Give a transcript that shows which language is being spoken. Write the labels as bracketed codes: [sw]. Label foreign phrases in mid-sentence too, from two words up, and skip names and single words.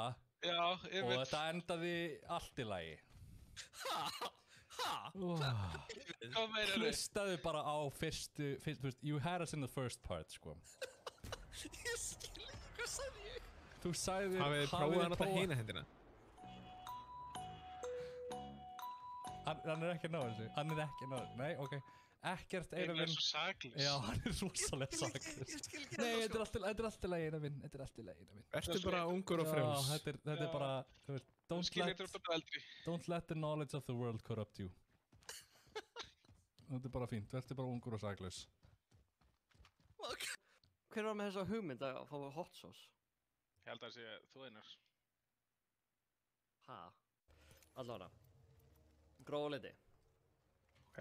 [is] Já, ég veit. Og þetta endaði allt í lagi. Hvað meira þið? Hlustaðu bara á fyrstu, [en] you had us in the first part, [is] sko. Ég skil ekki, hvað sagði ég? Þú sagði, hafið þið prófað að nota hina hendina? Hann er ekki að ná þessu, nei, ok. Ekkert Einar minn. Ég er svo saklaus. Já, hann er rosalega saklaus. Ég skil ekki nei, þetta er allt í lagi, Einar minn, þetta er allt í lagi, Einar minn. Ertu bara ungur og frjáls? Já, þetta er bara, þú veist, [en] don't let the knowledge of the world corrupt you. [is] Þetta er bara fínt, þetta er bara ungur og saklaus. Hver var með þessa hugmynd að fá [en] hot sauce? [is] Ég held að það sé þú Einar. Allavega. Grófa liti. Ok.